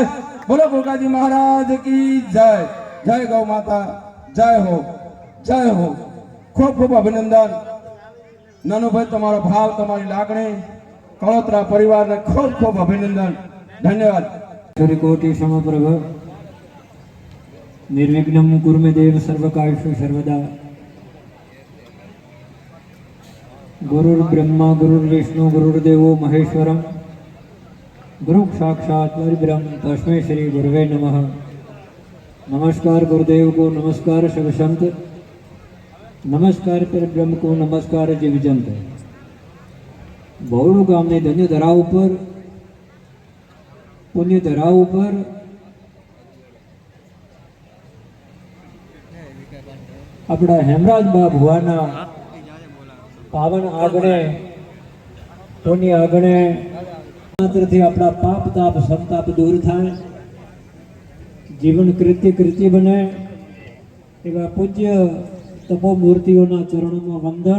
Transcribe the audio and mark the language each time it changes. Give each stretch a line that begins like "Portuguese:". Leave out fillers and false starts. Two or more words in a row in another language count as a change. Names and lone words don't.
Gujarati: બોલો ગોગાજી મહારાજ કી જય. જય ગૌ માતા. જય હો. જય હો. ખૂબ ખૂબ અભિનંદન નાનુભાઈ, તમારો ભાવ, તમારી લાગણી કળોતરા પરિવારને ખૂબ ખૂબ અભિનંદન. ધન્યવાદ.
Sanskrit: કોટી સમપ્રભ निर्विघ्नं कुर्मे देव सर्वकार्येषु सर्वदा. गुरुर्ब्रह्मा गुरुर्विष्णु गुरुर्देवो महेश्वरम गुरु साक्षात् परब्रह्म तस्मै श्री गुरुवे नमः.
Hindi: नमस्कार गुरुदेव को, नमस्कार सब संत, नमस्कार परब्रह्म को, नमस्कार जीवजंत.
Gujarati: બહોળું ગામની ધન્ય ધરા ઉપર, પુણ્ય ધરા ઉપર આપણા હેમરાજબા ભુવાના પાવન આગણે, પુણ્ય આગણે માત્રથી આપણા પાપ તાપ સંતાપ દૂર થાય, જીવન કૃત્ય બને એવા પૂજ્ય તપોમૂર્તિઓના ચરણોમાં વંદન.